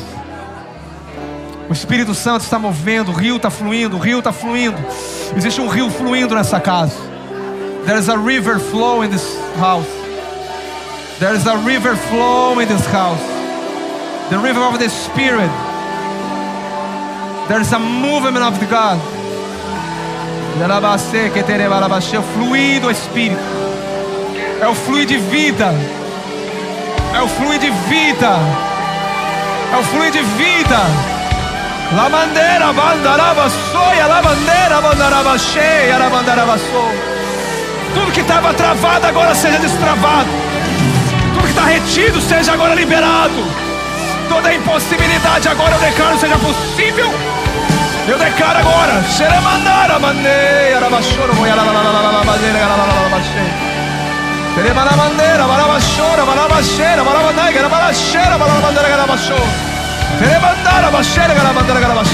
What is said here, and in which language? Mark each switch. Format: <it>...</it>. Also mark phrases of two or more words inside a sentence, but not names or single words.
<pt>O Espírito Santo está movendo. O rio está fluindo. O rio está fluindo. Existe um rio fluindo nessa casa.</pt> <en>There is a river flow in this house. There is a river flow in this house. The river of the Spirit. There is a movement of God.</en> <pt>É o fluir do Espírito. É o fluir de vida. É o fluir de vida. É o fluir de vida. La bandeira bandaraba soia, la bandeira bandaraba cheia, la bandaraba so. Tudo que estava travado agora seja destravado. Tudo que está retido seja agora liberado. Toda impossibilidade agora eu declaro seja possível. Eu declaro agora. Xeremandara bandeira, rabachoro, boiala la la la la bandeira, la la la baixei. Teremana bandeira, barabachora, barabacheira, barabandai, barabacheira, barabandeira, garabachou. Teremandara baixeira, garabandera, garabachei.</pt>